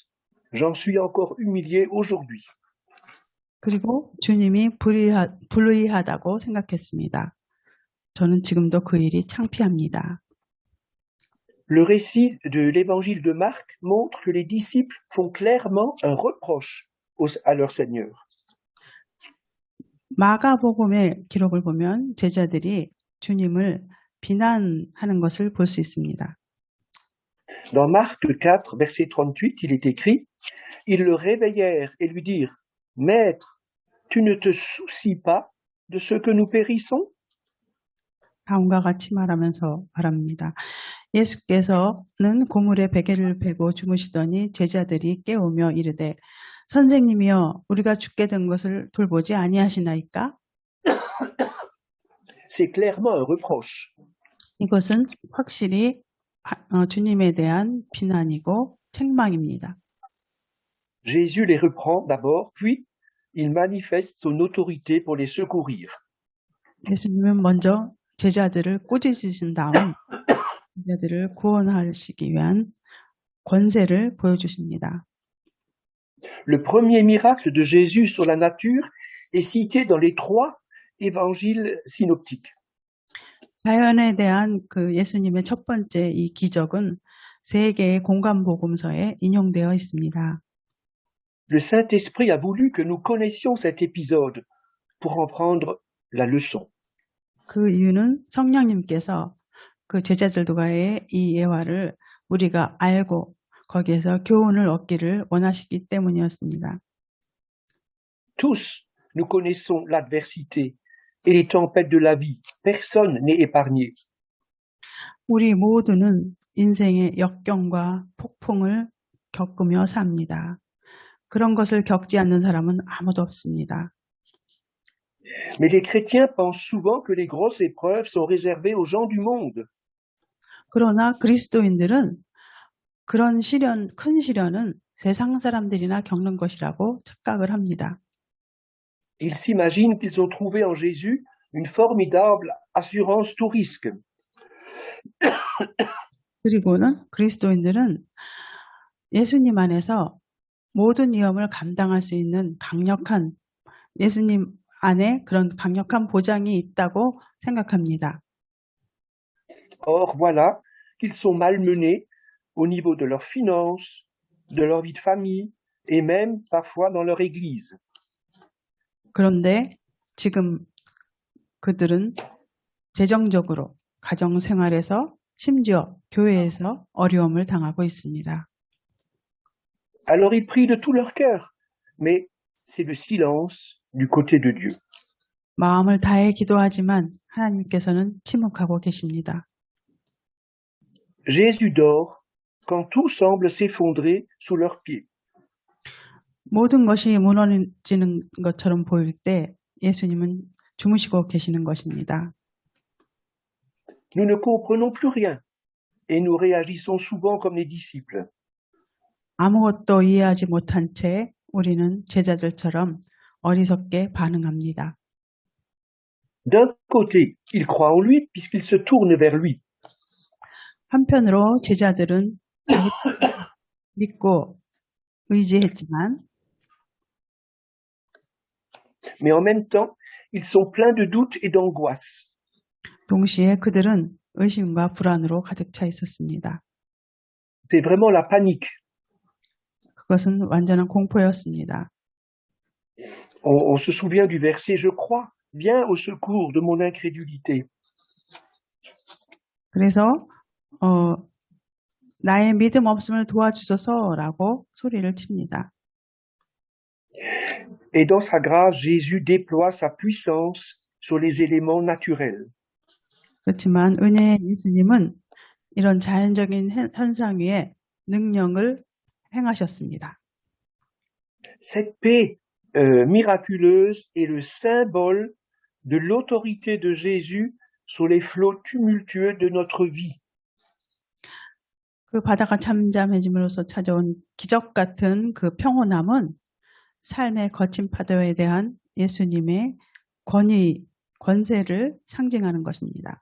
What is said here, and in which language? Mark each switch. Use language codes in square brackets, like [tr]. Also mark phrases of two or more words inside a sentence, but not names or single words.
[fr] J'en suis encore humilié aujourd'hui. [ko] 그리고 주님이 불의하다고 생각했습니다. 저는 지금도 그 일이 창피합니다. [fr] Le récit de l'évangile de Marc montre que les disciples font clairement un reproche à leur Seigneur. [ko] 마가복음의 기록을 보면 제자들이 주님을 비난하는 것을 볼 수 있습니다. [fr] Dans Marc 4, verset 38, il est écrit « Ils le réveillèrent et lui dirent « Maître, tu ne te soucies pas de ce que nous périssons ?» [ko] 다음과 같이 말합니다. 예수께서는 고물에 베개를 베고 주무시더니 제자들이 깨우며 이르되 선생님이여 우리가 죽게 된 것을 돌보지 아니하시나이까? [fr] C'est clairement un reproche. [ko] 이것은 확실히 주님에 대한 비난이고 책망입니다. [fr] Jésus les reprend d'abord, puis il manifeste son autorité pour les secourir. [ko] 예수님은 먼저 제자들을 꾸짖으신 다음 제자들을 구원하시기 위한 권세를 보여주십니다. [fr] Le premier miracle de Jésus sur la nature est cité dans les 3 évangiles synoptiques. [ko] 자연에 대한 그 예수님의 첫 번째 이 기적은 3개의 공간 복음서에 인용되어 있습니다. [fr] Le Saint-Esprit a voulu que nous connaissions cet épisode pour en prendre la leçon. [ko] 그 이유는 성령님께서 그 제자들과의 이 예화를 우리가 알고 거기에서 교훈을 얻기를 원하시기 때문이었습니다. [fr] Tous, nous connaissons l'adversité et les tempêtes de la vie. Personne n'est épargné. [ko] 우리 모두는 인생의 역경과 폭풍을 겪으며 삽니다. 그런 것을 겪지 않는 사람은 아무도 없습니다. [fr] Mais les chrétiens pensent souvent que les grosses épreuves sont réservées aux gens du monde. [ko] 그러나 그리스도인들은 그런 큰 시련은 세상 사람들이나 겪는 것이라고 착각을 합니다. [fr] Ils s'imaginent qu'ils ont trouvé en Jésus une formidable assurance tout risque. [ko] 그리고는 그리스도인들은 예수님 안에서 모든 위험을 감당할 수 있는 강력한 예수님 안에 그런 강력한 보장이 있다고 생각합니다. [fr] Or, voilà qu'ils sont malmenés au niveau de leurs finances, de leur vie de famille et même parfois dans leur église. [ko] 그런데 지금 그들은 재정적으로 가정생활에서 심지어 교회에서 어려움을 당하고 있습니다. [fr] Alors ils prient de tout leur cœur, mais c'est le silence du côté de Dieu. [ko] 마음을 다해 기도하지만 하나님께서는 침묵하고 계십니다. [fr] Jésus dort quand tout semble s'effondrer sous leurs pieds. [ko] 모든 것이 무너지는 것처럼 보일 때 예수님은 주무시고 계시는 것입니다. [fr] Nous ne comprenons plus rien et nous réagissons souvent comme les disciples. [ko] 아무것도 이해하지 못한 채 우리는 제자들처럼 어리석게 반응합니다. [fr] D'un côté, ils croient en lui puisqu'ils se tournent vers lui. [ko] 한편으로 제자들은 자기 믿고 의지했지만 [fr] Mais en même temps, ils sont pleins de doutes et d'angoisse. [ko] 동시에 그들은 의심과 불안으로 가득 차 있었습니다. [fr] C'est vraiment la panique. [ko] 그것은 완전한 공포였습니다. [fr] On se souvient du verset « Je crois, viens au secours de mon incrédulité ». [ko] 그래서 나의 믿음 없음을 도와주소서라고 소리를 칩니다. [fr] Et dans sa grâce, Jésus déploie sa puissance sur les éléments naturels. [ko] 그렇지만 은혜의 예수님은 이런 자연적인 현상 위에 능력을 행하셨습니다. [fr] Cette paix miraculeuse est le symbole de l'autorité de Jésus sur les flots tumultueux de notre vie. [ko] 그 바다가 잠잠해짐으로써 찾아온 기적 같은 그 평온함은 삶의 거친 파도에 대한 예수님의 권세를 상징하는 것입니다.